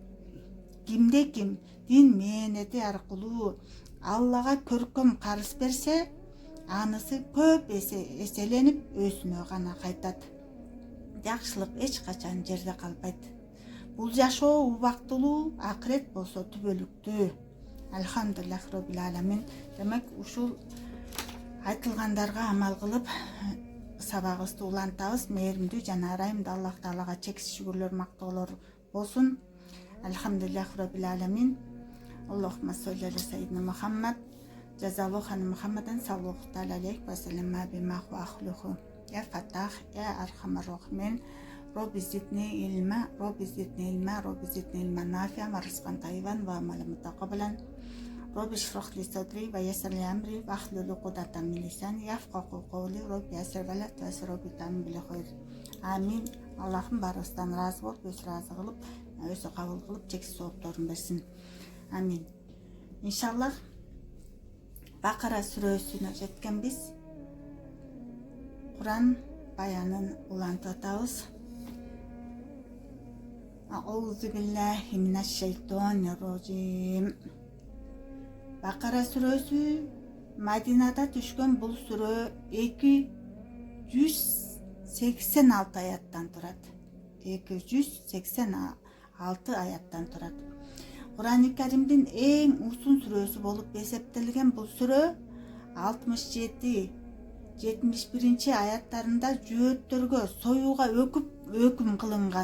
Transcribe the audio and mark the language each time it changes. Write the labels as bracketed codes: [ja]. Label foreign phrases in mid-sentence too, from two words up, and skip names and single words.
[ky] Кимде ким дин мээнети аркылуу Аллага көркөм карыз берсе, анысы көп эселенип өзүнө гана кайтат. Жакшылык эч качан жерде калбайт. Бул жашоо убактылуу, акырет болсо түбөлүктүү. [ar] الحمد لله رب العالمين. [ky] Демек ушул айтылгандарга амал кылып сабагыбызды улантабыз. Мээримдүү жана ырайымдуу Аллах Таалага чексиз шүгүрлөр, мактоолор болсун. [ar] الحمد لله رب العالمين. اللهم صل على سيدنا محمد. جزى الله عنا محمدا صلى الله تعالى عليه وسلم بما هو أهله. يا فتاح، يا أرحم الراحمين. رب زدني علما، رب زدني علما، رب زدني علما نافعا ورزقا طيبا وعملا متقبلا. رب اشرح لي صدري ويسر لي أمري واحلل عقدة من لساني يفقهوا قولي. رب يسر ولا تعسر، رب تمم بالخير. Амин. [ky] Аллахым барыбыздан разы болуп, өзү разы кылып, өзү кабыл кылып, чексиз соопторун берсин. Амин. Иншаллах Бакара сүрөсүнө жеткенбиз. Куран баянын улантып атабыз. [ar] أعوذ بالله من الشيطان الرجيم. [ky] Бакара сүрөсү Мадинада түшкөн бул сүрө 286 аяттан турат. 286 аяттан турат. Куран-ы Каримдин эң узун сүрөсү болуп эсептелген бул сүрө 67-71 аяттарында жөөттөргө союуга өкүм кылынган.